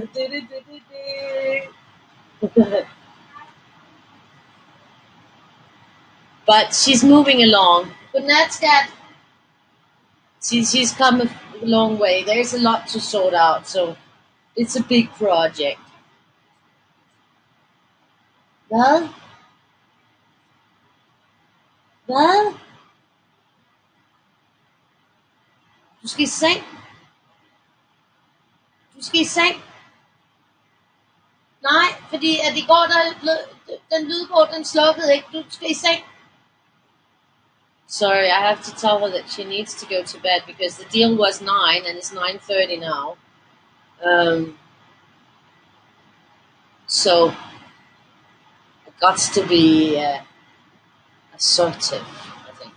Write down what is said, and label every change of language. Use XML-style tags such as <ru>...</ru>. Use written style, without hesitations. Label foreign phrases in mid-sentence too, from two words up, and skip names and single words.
<en>But she's moving along. Good night, Scat. She's come a long way. There's a lot to sort out, so it's a big project. Well, well,</en> <da>du skal i seng. Du skal i seng. Nej, fordi at i går, den lydbog, den slukkede ikke. Du skal i seng.</da> <en>Sorry, I have to tell her that she needs to go to bed because the deal was 9 and it's 9:30 now. So it got to be assertive, I think.</en>